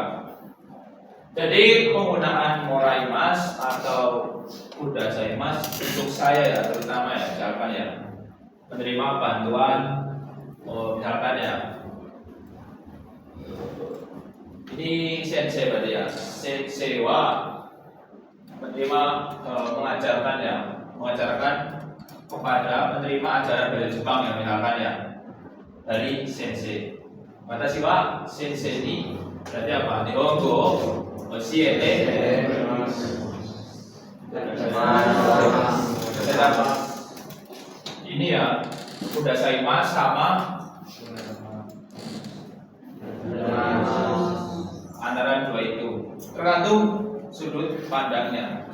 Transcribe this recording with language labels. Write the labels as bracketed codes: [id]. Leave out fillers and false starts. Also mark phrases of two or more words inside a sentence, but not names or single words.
[id] Jadi penggunaan moraimas atau [ja] くださいます [id] untuk saya ya, terutama ya, misalkan ya menerima bantuan, misalkan ya ini sensei berarti ya, sensei wa menerima mengajarkan ya, mengajarkan kepada menerima ajaran dari Jepang yang misalkan ya dari sensei. [ja] 私は先生に [id] berarti apa? [ja] 日本語教えて [id] ini ya [ja] くださいます [id] sama antara dua itu tergantung sudut pandangnya.